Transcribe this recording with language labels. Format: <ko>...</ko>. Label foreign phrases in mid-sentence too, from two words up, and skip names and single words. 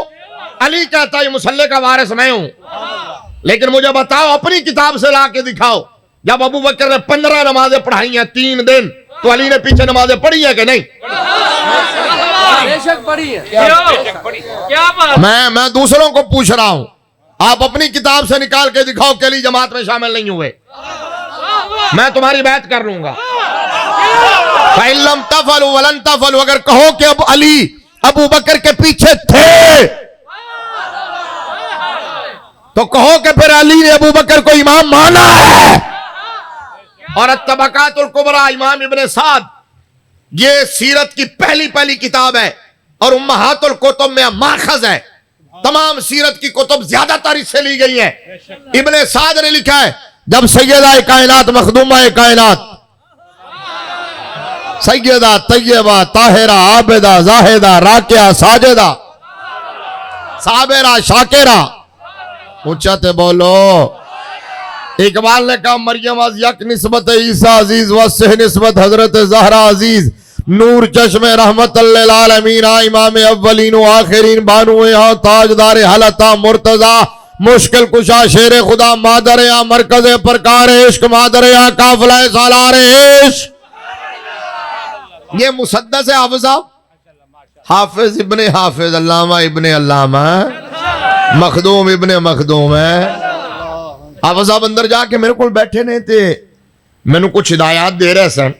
<ur>علی کہتا ہے مصلی کا وارث میں ہوں، لیکن مجھے بتاؤ اپنی کتاب سے لا کے دکھاؤ جب ابو بکر نے 15 نمازیں پڑھائی ہیں 3 دن تو علی نے پیچھے نمازیں پڑھی ہیں کہ نہیں؟ میں دوسروں کو پوچھ رہا ہوں، آپ اپنی کتاب سے نکال کے دکھاؤ کہ علی جماعت میں شامل نہیں ہوئے. میں تمہاری بات کر لوں گا.</ur> <ar>فَإِن لَمْ تَفْعَلُوا وَلَن تَفْعَلُوا،</ar> <ur>اگر کہو کہ اب علی ابو بکر کے پیچھے تھے تو کہو کہ پھر علی نے ابو بکر کو امام مانا ہے. اور الطبقات الکبریٰ امام ابن سعد، یہ سیرت کی پہلی کتاب ہے اور امہات الکتب میں ماخذ ہے. تمام سیرت کی کتب زیادہ تر اس سے لی گئی ہیں. ابن سعد نے لکھا ہے جب سیدہ کائنات مخدومہ کائنات سیدہ طیبہ طاہرہ عابدہ زاہدہ راکعہ ساجدہ صابرہ شاکرہ، اونچاتے بولو. اقبال نے کہا</ur> <fa>مریم از یک نسبت عیسیٰ عزیز وسہ نسبت حضرت زہرا عزیز، نور چشم رحمت للعالمین امام اولین و آخرین بانو یہاں تاجدار حلتا مرتضی مشکل کشا شیر خدا مادر یا مرکز پرکار عشق مادر یا قافلہ سالار عشق.</fa> <ur>یہ مسدس حافظہ حافظ ابن حافظ علامہ ابن علامہ مخدوم ابن مخدوم ہے. حافظ صاحب اندر جا کے میرے کو بیٹھے نہیں تھے، میں نے کچھ ہدایات دے رہے سن.</ur>